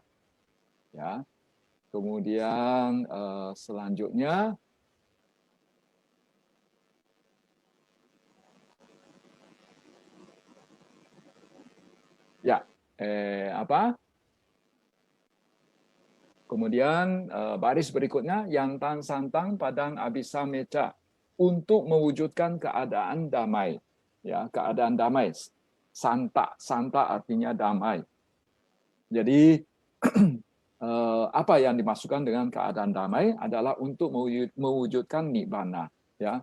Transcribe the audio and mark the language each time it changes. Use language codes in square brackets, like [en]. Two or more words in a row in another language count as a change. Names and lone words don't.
[id] Ya. Kemudian selanjutnya, ya, kemudian baris berikutnya, [pi] yantan santang padang abisa meca, [id] untuk mewujudkan keadaan damai. Ya, keadaan damai. Santa, santa artinya damai. Jadi apa yang dimasukkan dengan keadaan damai adalah untuk mewujudkan nibbana, ya.